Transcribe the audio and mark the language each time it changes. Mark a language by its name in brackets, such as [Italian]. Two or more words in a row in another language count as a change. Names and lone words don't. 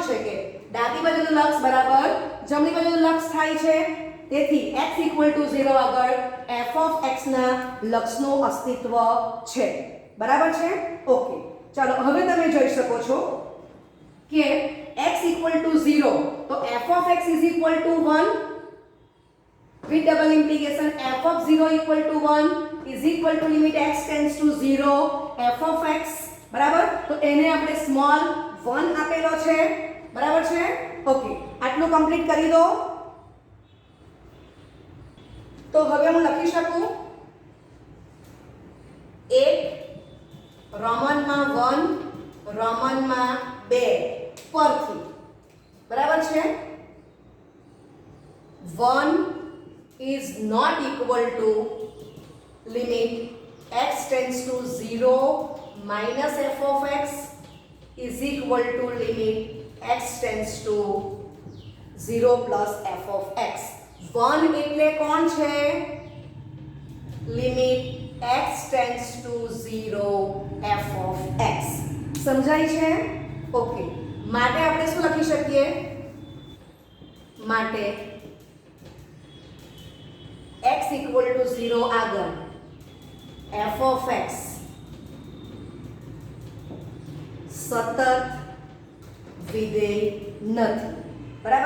[Gujarati] છે કે ડાબી બાજુનું લક્ષ બરાબર જમણી બાજુનું લક્ષ થાય છે તેથી x = 0 આગળ [English] f of x [Gujarati] ના લક્ષનું અસ્તિત્વ છે બરાબર છે ઓકે ચાલો હવે તમે જોઈ શકો છો કે x = 0 તો [English] f of x = 1 with double implication f of 0 = 1 is equal to limit x tends to 0 f of x [Gujarati] બરાબર તો એને આપણે સ્મોલ 1 આપેલો છે બરાબર છે ઓકે આટલું કમ્પ્લીટ કરી દો તો હવે હું લખી શકું 1 રોમનમાં 1 રોમનમાં 2 પરથી બરાબર છે [English] 1 is not equal to limit x tends to 0 minus f of x is equal to limit x tends to 0 plus f of x 1 [Gujarati] એટલે કોણ છે [English] limit x tends to 0 f of x [Gujarati] સમજાય છે ઓકે માટે આપણે શું લખી શકીએ માટે x = 0 આગળ [English] f of x [Gujarati] સતત વિધેય નથી બરાબર